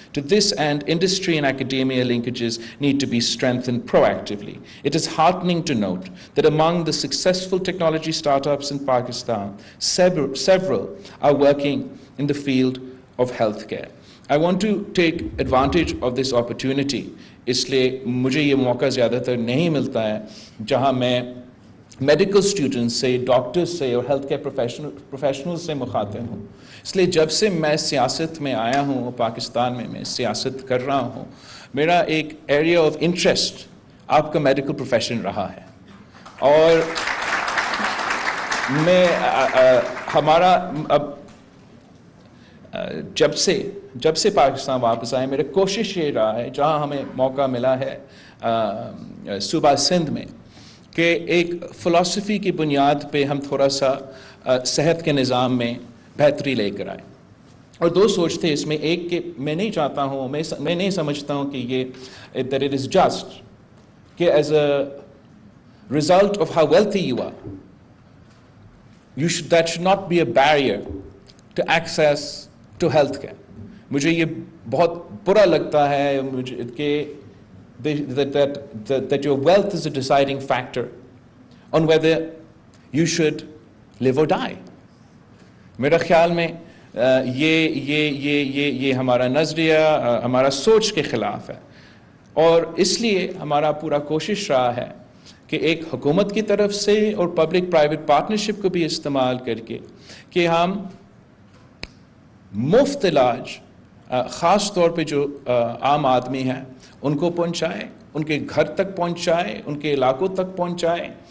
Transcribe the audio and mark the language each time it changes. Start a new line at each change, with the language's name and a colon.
English: To this end, industry and academia linkages need to be strengthened proactively. It is heartening to note that among the successful technology startups in Pakistan, several are working in the field of healthcare. I want to take advantage of this opportunity.
Urdu: اس لیے مجھے یہ موقع زیادہ تر نہیں ملتا ہے جہاں میں میڈیکل اسٹوڈنٹس سے، ڈاکٹرز سے اور ہیلتھ کیئر پروفیشنل سے مخاطب ہوں. اس لیے جب سے میں سیاست میں آیا ہوں، پاکستان میں سیاست کر رہا ہوں، میرا ایک ایریا آف انٹرسٹ آپ کا میڈیکل پروفیشن رہا ہے. اور میں ہمارا اب جب سے پاکستان واپس آئے، میرا کوشش یہ رہا ہے جہاں ہمیں موقع ملا ہے صوبہ سندھ میں کہ ایک فلسفی کی بنیاد پہ ہم تھوڑا سا صحت کے نظام میں بہتری لے کر آئے. اور دو سوچ تھے اس میں، ایک کہ میں نہیں چاہتا ہوں، میں نہیں سمجھتا ہوں کہ یہ
English: that it is just کہ as a result of how wealthy you are, that should not be a barrier to access to health care.
Urdu: مجھے یہ بہت برا لگتا ہے کہ
English: that your wealth is a deciding factor on whether you should live or die.
Urdu: میرا خیال میں یہ ہمارا نظریہ، ہمارا سوچ کے خلاف ہے. اور اس لیے ہمارا پورا کوشش رہا ہے کہ ایک حکومت کی طرف سے اور پبلک پرائیویٹ پارٹنرشپ کو بھی استعمال کر کے کہ ہم مفت علاج خاص طور پہ جو عام آدمی ہیں ان کو پہنچائے، ان کے گھر تک پہنچائے، ان کے علاقوں تک پہنچائے.